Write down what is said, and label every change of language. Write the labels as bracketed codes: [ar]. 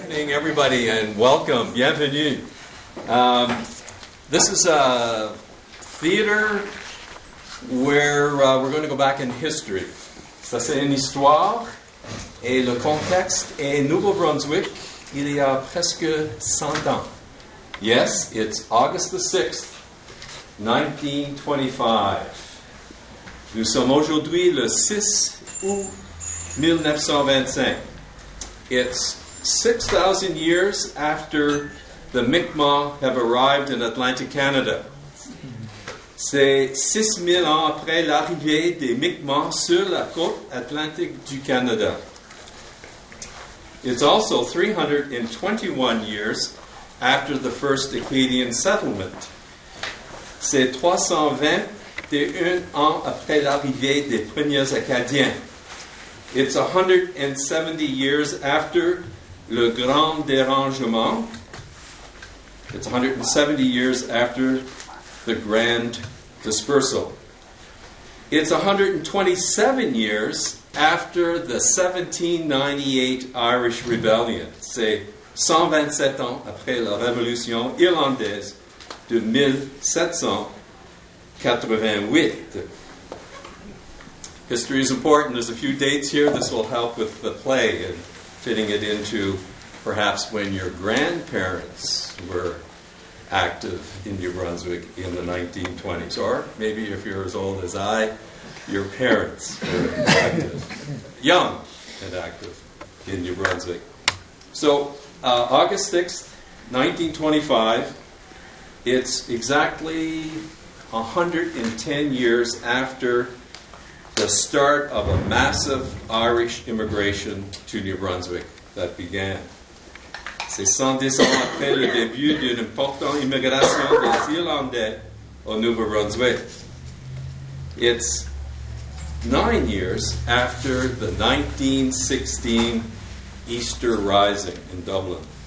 [en] Everybody, and welcome, bienvenue. This is a theater where we're going to go back in history. [fr] Ça, c'est une histoire, et le contexte est Nouveau-Brunswick, il y a presque 100 ans. [en] Yes, it's August the 6th, 1925. [fr] Nous sommes aujourd'hui le 6 août 1925. [en] It's 6,000 years after the Mi'kmaq have arrived in Atlantic Canada. [fr] C'est 6,000 ans après l'arrivée des Mi'kmaq sur la côte atlantique du Canada. [en] It's also 321 years after the first Acadian settlement. [fr] C'est 321 ans après l'arrivée des premiers Acadiens. [en] It's 170 years after Le Grand Dérangement. It's 170 years after the Grand Dispersal. It's 127 years after the 1798 Irish Rebellion. [fr] C'est 127 ans après la Révolution irlandaise de 1788. [en] History is important. There's a few dates here. This will help with the play and fitting it into perhaps when your grandparents were active in New Brunswick in the 1920s. Or maybe if you're as old as I, your parents were active, young and active in New Brunswick. So August 6th, 1925, it's exactly 110 years after the start of a massive Irish immigration to New Brunswick that began. [fr] C'est 110 ans après le début d'une importante immigration des Irlandais au Nouveau-Brunswick. [en] It's 9 years after the 1916 Easter Rising in Dublin.